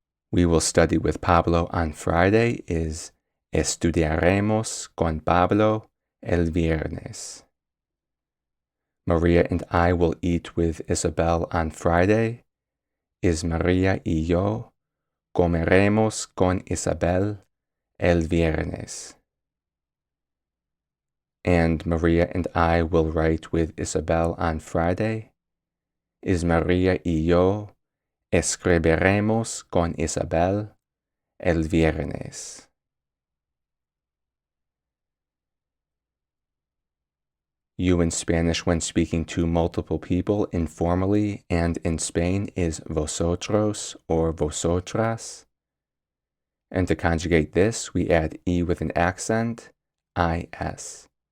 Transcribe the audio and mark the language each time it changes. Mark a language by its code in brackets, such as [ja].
[en] We will study with Pablo on Friday is [es] estudiaremos con Pablo el viernes. [en] Maria and I will eat with Isabel on Friday. [es] Is Maria y yo comeremos con Isabel el viernes. [en] And Maria and I will write with Isabel on Friday. [es] Is Maria y yo escribiremos con Isabel el viernes. [en] You in Spanish when speaking to multiple people informally and in Spain is vosotros or vosotras. And to conjugate this, we add E with an accent, IS.